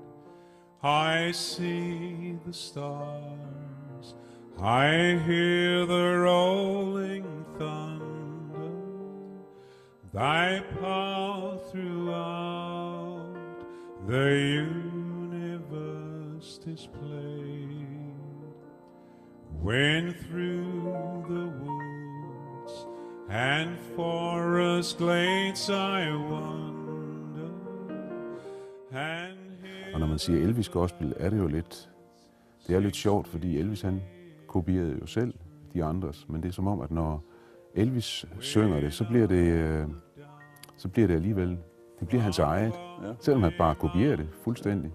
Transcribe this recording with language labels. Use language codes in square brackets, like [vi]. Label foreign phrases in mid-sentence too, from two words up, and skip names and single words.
[en] I see the stars, I hear the rolling thunder, thy power throughout the universe displayed. When through the woods and forest glades I wander, and [da] og når man siger Elvis gospel, er det jo lidt, det er lidt sjovt, fordi Elvis han kopierede jo selv de andres, men det er som om, at når Elvis synger det, så bliver det alligevel, det bliver hans eget, selvom han bare kopierer det fuldstændig.